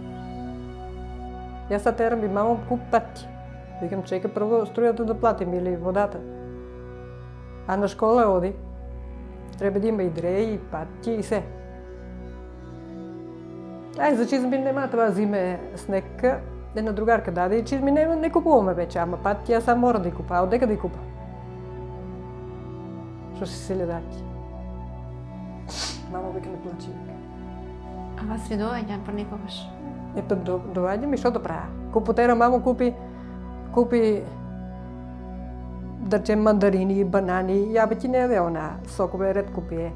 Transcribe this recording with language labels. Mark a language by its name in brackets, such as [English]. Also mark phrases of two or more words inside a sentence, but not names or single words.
[Bulgarian] Я сега терам и мамо куп пати. Викам, чека първо струята да платим или водата. А на школа оди. Трябва да има и дреи, и пати, и се. Ай, за чизми нема това зиме снег. Една другарка даде и чизми не купуваме вече, ама пати аз сам мора да й купа. А отдека да й купа? Що ще се ледати? Мамо вика не плачи. [Macedonian] А вас ви доаѓа понекогаш? [Bulgarian] Ето доваѓа ми, што да правя? Купотера мамо купи да речем мандарини, банани, ја ти не е она, сокове редко пие.